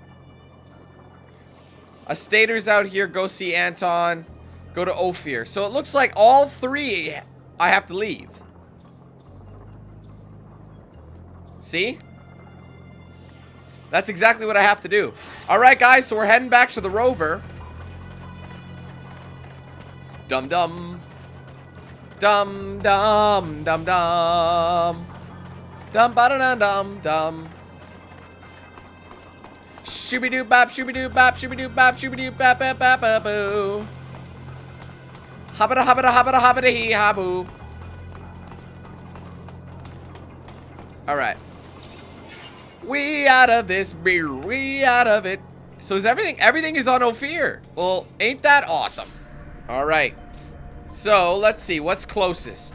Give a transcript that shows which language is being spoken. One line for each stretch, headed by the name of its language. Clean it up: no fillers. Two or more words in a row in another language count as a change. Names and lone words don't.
English: A Stater's out here. Go see Anton. Go to Ophir. So it looks like all 3 I have to leave. See? That's exactly what I have to do. Alright, guys, so we're heading back to the Rover. Dum-dum. Dum-dum. Dum-dum. Dum-ba-da-dum-dum-dum. Shooby-doo-bop, shooby-doo-bop, shooby-doo-bop, shooby-doo-bop-bop-bop-boo. Hobbida-hobbida-hobbida-hobbida-hee-ha-boo. Alright. We out of this beer. We out of it. So is everything is on Ophir. Well, ain't that awesome? Alright. So, let's see. What's closest?